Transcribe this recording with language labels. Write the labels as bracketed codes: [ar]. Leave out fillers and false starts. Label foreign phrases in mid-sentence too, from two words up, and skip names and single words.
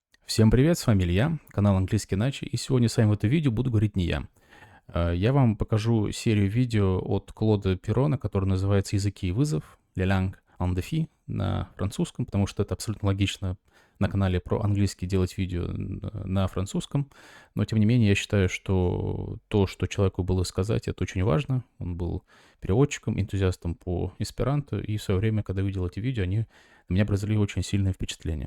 [ru] Всем привет, с вами Илья, канал Английский иначе, и сегодня с вами в этом видео буду говорить не я. Я вам покажу серию видео от Клода Перрона, который называется «Языки и вызов», «Les langues en défi» на французском, потому что это абсолютно логично на канале про английский делать видео на французском, но тем не менее я считаю, что то, что человеку было сказать, это очень важно. Он был переводчиком, энтузиастом по эсперанто, и в свое время, когда видел эти видео, они на меня произвели очень сильное впечатление.